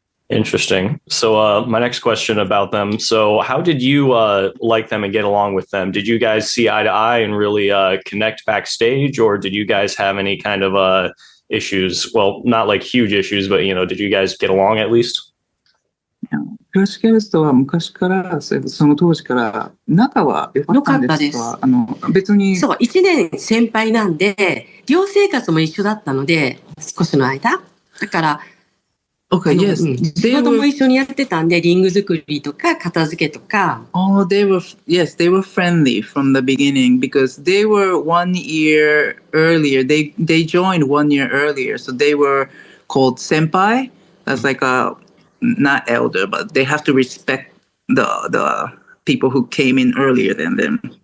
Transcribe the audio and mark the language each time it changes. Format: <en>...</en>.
<en>Interesting. So my next question about them. So how did you like them and get along with them? Did you guys see eye to eye and really connect backstage, or did you guys have any kind of issues? Well, not like huge issues, but, did you guys get along at least?</en> <ja>クラッシュギャルズとは昔から、その当時から仲は良かったんですか？別に。そう、1年先輩なんで、寮生活も一緒だったので、少しの間。だから、</ja> <en>Okay, yes.</en> <ja>仕事も一緒にやってたんで、リング作りとか、片付けとか。</ja> <en>Oh, they were friendly from the beginning because they were 1 year earlier. They joined 1 year earlier, so they were called senpai. That's like not elder, but they have to respect the people who came in earlier than them.</en>